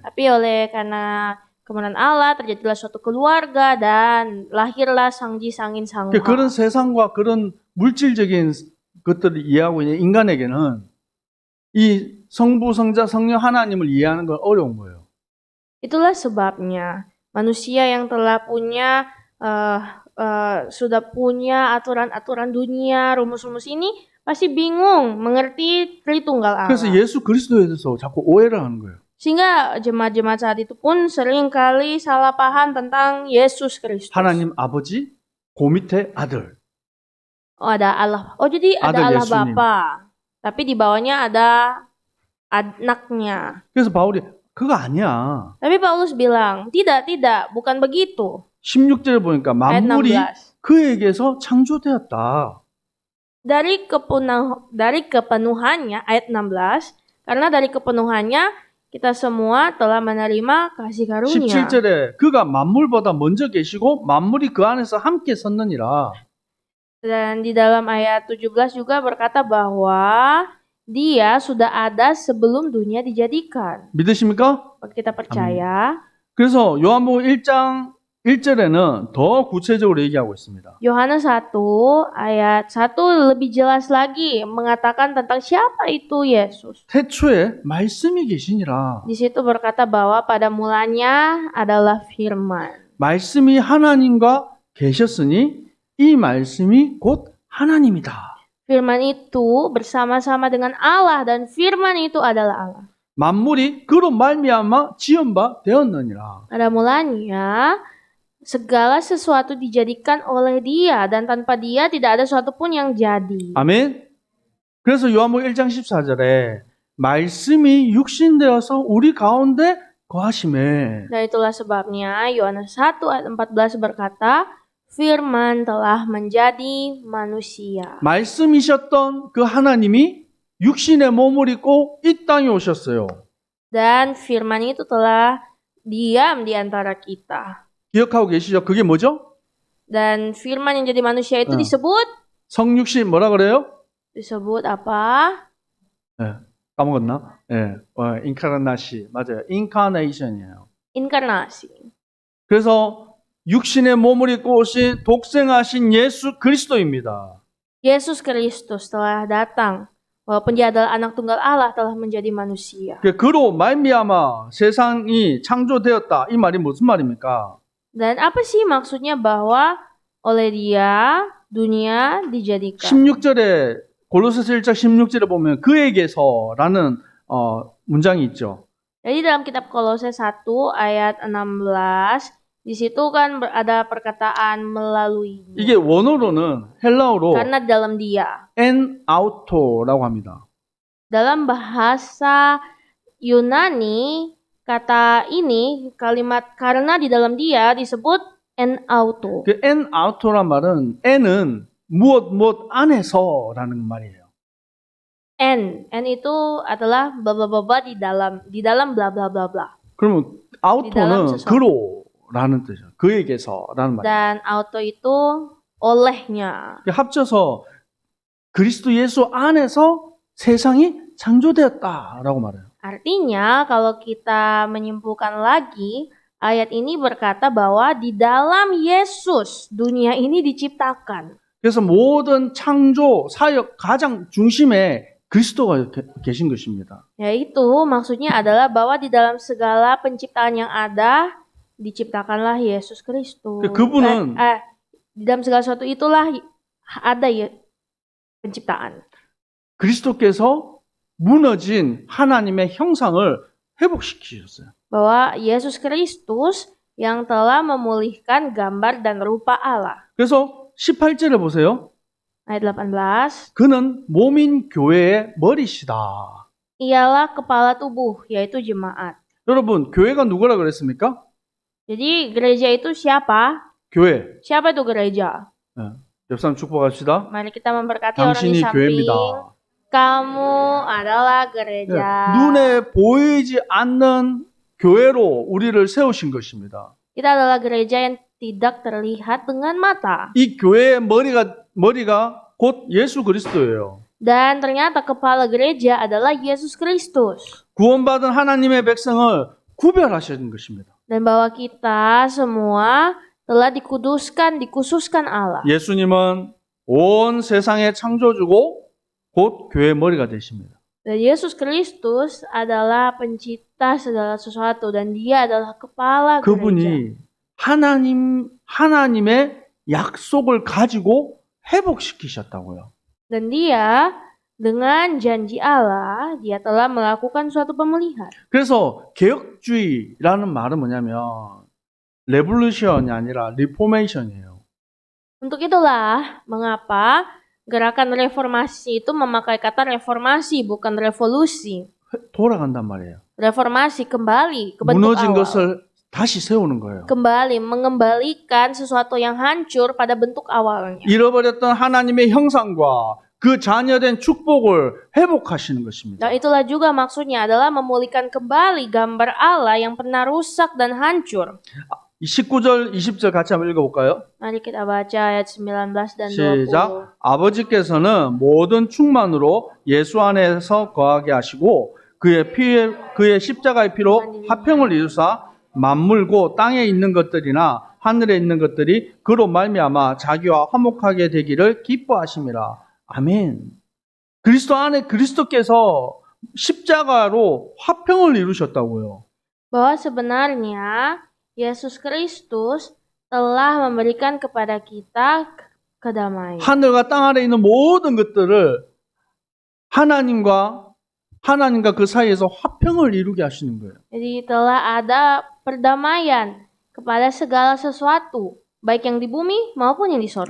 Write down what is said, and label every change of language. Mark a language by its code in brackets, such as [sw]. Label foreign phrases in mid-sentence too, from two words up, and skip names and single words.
[id] Tapi oleh karena kemenangan Allah terjadilah suatu keluarga dan lahirlah Sangji Sangin Sangha. [ko] 그런 세상과 그런 물질적인 것들을 이해하고 있는 인간에게는 이 성부, 성자, 성령 하나님을 이해하는 건 어려운 거예요. [id] Itulah sebabnya manusia yang telah sudah punya aturan-aturan dunia, rumus-rumus ini pasti bingung mengerti Tritunggal Allah. [ko] 그래서 예수 그리스도에 대해서 자꾸 오해를 하는 거예요. [id] Sehingga jemaat-jemaat saat itu pun sering kali salah paham tentang Yesus Kristus. [ko] 하나님 아버지, 그 밑에 아들. [id] Oh, ada Allah. Oh, jadi ada Allah [ko] 예수님. [id] Bapa. Tapi di bawahnya ada anaknya. [ko] 그래서 바울이 그거 아니야. [id] Tapi Paulus bilang, tidak, bukan begitu. [ko] 16절에 보니까 [id] Ayat [ko] 만물이 16. 그에게서 창조되었다. [id] Dari kepenuhannya, ayat 16, karena dari kepenuhannya kita semua telah menerima kasih karunia. [ko] 17절에 그가 만물보다 먼저 계시고 만물이 그 안에서 함께 섰느니라. [id] Dan di dalam ayat 17 juga berkata bahwa dia sudah ada sebelum dunia dijadikan. [ko] 믿으십니까? [id] Kita percaya. [ko] 그래서 요한복음 1장 1절에는 더 구체적으로 얘기하고 있습니다. [id] Yohanes 1 ayat 1 lebih jelas lagi mengatakan tentang siapa itu Yesus. [ko] 태초에 말씀이 계시니라. [id] Di situ berkata bahwa pada mulanya adalah firman. [ko] 말씀이 하나님과 계셨으니 이 말씀이 곧 하나님이다. [id] Firman itu bersama-sama dengan Allah dan firman itu adalah Allah. [ko] 만물이 그로 말미암아 지은 바 되었느니라. [id] Pada mulanya segala sesuatu dijadikan oleh Dia dan tanpa Dia tidak ada sesuatu pun yang jadi. [ko] 아멘. 그래서 요한복음 1장 14절에 말씀이 육신되어서 우리 가운데 거하심에. [id] Dan itulah sebabnya Yohanes 1 ayat 14 berkata, firman telah menjadi manusia. [ko] 말씀이셨던 그 하나님이 육신의 몸을 입고 이 땅에 오셨어요. [id] Dan firman itu telah diam di antara kita. [ko] 기억하고 계시죠? 그게 뭐죠? [id] Dan firman yang jadi manusia itu disebut [ko] 성육신 뭐라 그래요? [id] disebut apa? [ko] 까먹었나? 인카르나시 맞아요. 인카네이션이에요. [id] Inkarnasi. [ko] 그래서 육신의 몸을 입고 오신 독생하신 예수 그리스도입니다. [id] Yesus Kristus telah datang. Walaupun dia adalah anak tunggal Allah telah menjadi manusia. [ko] 그로 말미암아 세상이 창조되었다. 이 말이 무슨 말입니까? [id] Dan apa sih maksudnya bahwa oleh dia dunia dijadikan? [ko] 16절에 골로새서 1장 16절에 보면 그에게서라는 문장이 있죠. [id] Jadi dalam kitab Kolose 1 ayat 16 Di situ kan ada perkataan melalui. [ko] 이게 원어로는 헬라어로 [id] Karena dalam dia. [el] ἐν αὐτῷ [ko] 라고 합니다. [id] Dalam bahasa Yunani, kata ini, kalimat karena di dalam dia disebut [el] ἐν αὐτῷ. [ko] 그 [el] ἐν αὐτῷ [ko] 란 말은 en은 무엇 안에서라는 말이에요. [id] En itu adalah bla bla bla bla di dalam bla bla bla bla. [ko] 그러면 auto는 [id] sesuatu. [ko] 그로라는 뜻이에요. 그에게서라는 말이에요. [id] Dan auto itu olehnya. [ko] 합쳐서 그리스도 예수 안에서 세상이 창조되었다라고 말해요. [id] Artinya kalau kita menyimpulkan lagi, ayat ini berkata bahwa di dalam Yesus dunia ini diciptakan. [ko] 그래서 모든 창조 사역 가장 중심에 그리스도가 계신 것입니다. [id] Yaitu maksudnya adalah bahwa di dalam segala penciptaan yang ada diciptakanlah Yesus Kristus. [ko] 그분은 [id] Di dalam segala sesuatu itulah ada ya penciptaan. [ko] 그리스도께서 무너진 하나님의 형상을 회복시키셨어요. [id] Bahwa Yesus Kristus yang telah memulihkan gambar dan rupa Allah. [ko] 그래서 18절에 보세요. [id] Ayat 18. [ko] 그는 몸인 교회의 머리시다. [id] Ialah kepala tubuh, yaitu jemaat. [ko] 여러분, 교회가 누구라 그랬습니까? [id] Jadi gereja itu siapa? [ko] 교회. [id] Siapa itu gereja? [ko] 옆 사람 축복합시다. [id] Mari kita memberkati orang di [ko] 당신이 [id] samping. [ko] 교회입니다. [id] Kamu adalah gereja. [ko] 눈에 보이지 않는 교회로 우리를 세우신 것입니다. [id] Kita adalah gereja yang tidak terlihat dengan mata. [ko] 이 교회의 머리가 곧 예수 그리스도예요. [id] Dan ternyata kepala gereja adalah Yesus Kristus. [ko] 구원받은 하나님의 백성을 구별하신 것입니다. [id] Dan bahwa kita semua telah dikhususkan Allah. [ko] 예수님은 온 세상의 창조주고 곧 교회의 머리가 되십니다. [id] Dan Yesus Kristus adalah pencipta segala sesuatu dan dia adalah kepala gereja. [ko] 그분이 하나님의 약속을 가지고 회복시키셨다고요. [id] Dan dia dengan janji Allah, dia telah melakukan suatu pemulihan. [ko] 그래서 개혁주의라는 말은 뭐냐면 레볼루션이 아니라 리포메이션이에요. [id] Untuk itulah mengapa gerakan reformasi itu memakai kata reformasi bukan revolusi. [ko] 돌아간단 말이에요. [id] Reformasi kembali ke bentuk [ko] 무너진 [id] awal. [ko] 것을 다시 세우는 거예요. [id] Kembali mengembalikan sesuatu yang hancur pada bentuk awalnya. [ko] 잃어버렸던 하나님의 형상과 그 자녀된 축복을 회복하시는 것입니다. [id] Dan itulah juga maksudnya adalah memulihkan kembali gambar Allah yang pernah rusak dan hancur. [ko] 19절, 20절 같이 한번 읽어볼까요? [id] Mari kita baca ayat 19 dan 20. [ko] 시작. 아버지께서는 모든 충만으로 예수 안에서 거하게 하시고 그의 십자가의 피로 화평을 이루사 만물고 땅에 있는 것들이나 하늘에 있는 것들이 그로 말미암아 자기와 화목하게 되기를 기뻐하심이라. 아멘. 그리스도 안에 그리스도께서 십자가로 화평을 이루셨다고요. [id] Bahwa sebenarnya Yesus Kristus telah memberikan kepada kita kedamaian. [ko] 하늘과 땅 아래 있는 모든 것들을 하나님과 그 사이에서 화평을 이루게 하시는 거예요. [id] Jadi telah ada perdamaian kepada segala sesuatu, baik yang di bumi maupun yang di sorga.